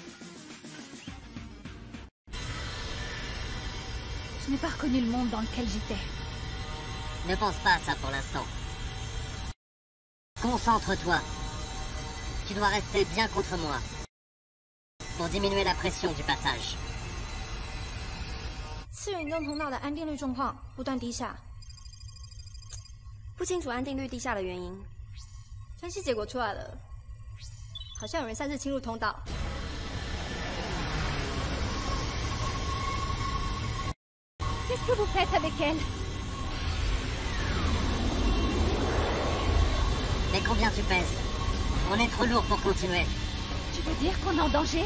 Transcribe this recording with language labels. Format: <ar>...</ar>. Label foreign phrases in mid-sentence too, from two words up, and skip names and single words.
<fr>Je n'ai pas reconnu le monde dans lequel j'étais. Ne pense pas à ça pour l'instant. Concentre-toi. Tu dois rester bien contre moi. Pour diminuer la pression du passage.</fr> <zh>次元移动通道的安定率状况不断低下，不清楚安定率低下的原因。分析结果出来了，好像有人擅自侵入通道。</zh> <fr>Qu'est-ce que vous faites avec elle? Mais combien tu pèses? On est trop lourd pour continuer. Tu veux dire qu'on est en danger?</fr>